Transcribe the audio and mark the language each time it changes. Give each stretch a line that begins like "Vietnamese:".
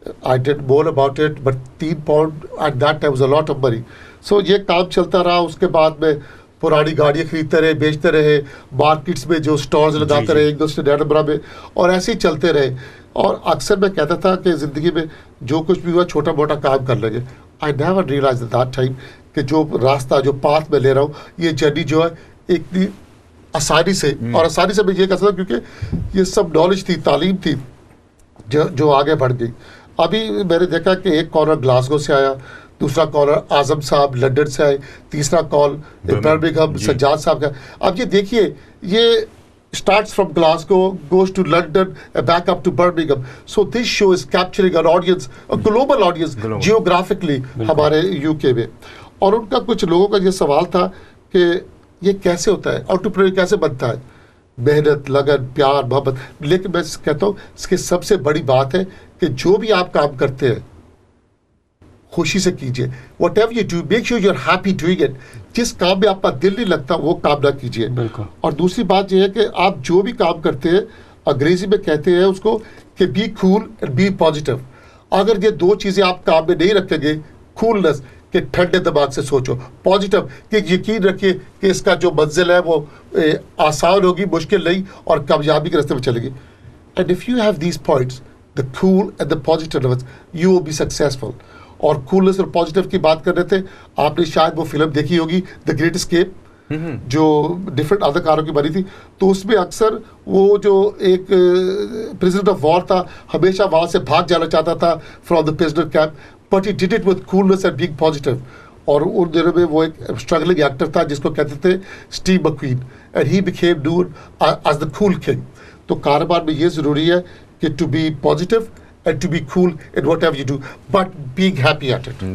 English: I did more about it, but 3 pound at that time was a lot of money.
Urdu: So یہ کام چلتا رہا. اس کے بعد میں پرانی گاڑیاں خریدتے رہے, بیچتے رہے, مارکیٹس میں جو اسٹالز لگاتے رہے ایک دوسرے ڈیڈبرا میں, اور ایسے ہی چلتے رہے. اور اکثر میں کہتا تھا کہ زندگی میں جو کچھ بھی ہوا چھوٹا موٹا کام کر لیں گے.
English: I never realized at that time
Urdu: کہ جو راستہ, جو پاتھ میں لے رہا ہوں, یہ جرنی جو ہے اتنی آسانی سے, اور آسانی سے میں یہ کہہ سکتا کیونکہ یہ سب نالج تھی, تعلیم تھی جو آگے بڑھ گئی. ابھی میں نے دیکھا کہ ایک کالر گلاسگو سے آیا, دوسرا کالر اعظم صاحب لنڈن سے آئے, تیسرا کال برمنگھم سجاد صاحب کا. اب یہ دیکھیے, یہ
English: starts from Glasgow, goes to London, back up to Birmingham. So this show is capturing an audience, a global audience, geographically
Urdu: ہمارے UK میں. اور ان کا کچھ لوگوں کا یہ سوال تھا کہ یہ کیسے ہوتا ہے, انٹرپرینور کیسے بنتا ہے, محنت, لگن, پیار, محبت. لیکن میں کہتا ہوں اس کی سب سے بڑی بات ہے کہ جو بھی آپ کام کرتے ہیں خوشی سے کیجیے.
English: Whatever you do, make sure you are happy doing it.
Urdu: جس کام میں آپ کا دل نہیں لگتا وہ کام نہ کیجیے. اور دوسری بات یہ ہے کہ آپ جو بھی کام کرتے ہیں, انگریزی میں کہتے ہیں اس کو کہ
English: Be cool and be positive.
Urdu: اگر یہ 2 چیزیں آپ کام میں نہیں رکھیں گے, کولنس کہ ٹھنڈے دماغ سے سوچو, پازیٹیو کہ یقین رکھیے کہ اس کا جو منزل ہے وہ آسان ہوگی, مشکل نہیں, اور کامیابی کے راستے میں چلے گی.
English: And if you have these points, the cool and the positiveness, you will be successful.
Urdu: اور coolness اور positive کی بات کر رہے تھے, آپ نے شاید وہ فلم دیکھی ہوگی The Great Escape, جو ڈفرینٹ اداکاروں کی بنی تھی. تو اس میں اکثر وہ جو ایک پریزیڈنٹ آف وار تھا, ہمیشہ وہاں سے بھاگ جانا چاہتا تھا
English: From the prisoner camp, but he did it with coolness and being positive.
Urdu: اور ان دنوں میں وہ ایک اسٹرگلنگ ایکٹر تھا جس کو کہتے تھے Steve مکوین,
English: And he became known as the cool king.
Urdu: تو کاروبار میں یہ ضروری ہے کہ
English: to be positive and to be cool in whatever you do, but being happy at it.